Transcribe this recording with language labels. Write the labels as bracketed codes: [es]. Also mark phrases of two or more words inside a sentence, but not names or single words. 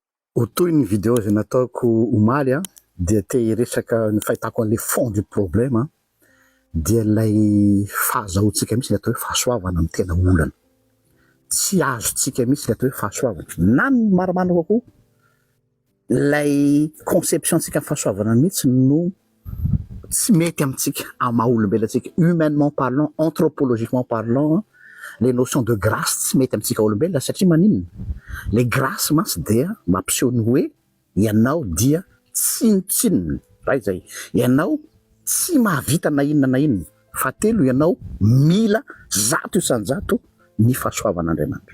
[mg] Ho toy ny vidéo zay nataoko omaly dia te hiresaka ny fahitako an'le [fr] fond du problème [mg] dia ilay fahazahoantsika mihitsy le atao hoe fahasoavana amin'ny tena olana. Tsy azontsika mihitsy le atao hoe fahasoavana. Na ny marimarina kokoa ilay conception-tsika amin'ny fahasoavana mihitsy no tsy mety amintsika amin'ny maha olombelantsika, [fr] humainement parlant, anthropologiquement parlant. Les notions de grâce [mg] tsy mety amintsika olombelona satria maninona le grâce mantsy dia mampiseho ny hoe ianao dia tsinotsinona raha izay, ianao tsy mahavita na inona na inona, fahatelo ianao mila zato isan-jato ny fahasoavan'Andriamanitra.